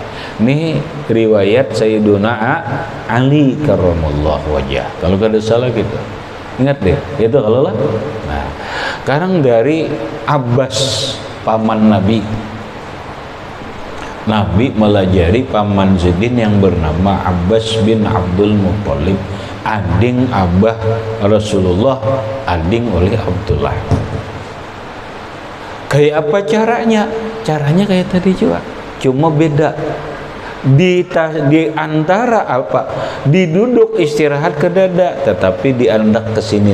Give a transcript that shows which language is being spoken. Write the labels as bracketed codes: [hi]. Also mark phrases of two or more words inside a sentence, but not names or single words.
[bjn] Ini riwayat Sayyiduna Ali [ar] karramallahu wajah [bjn] kalau kada salah gitu, ingat deh itu kalau lah. Nah sekarang dari Abbas paman Nabi melajari paman Zaidin yang bernama Abbas bin Abdul Muttalib, ading abah Rasulullah, ading oleh Abdullah. Kayak apa caranya? Caranya kayak tadi juga, cuma beda di antara apa diduduk istirahat ke dada tetapi diandak ke sini.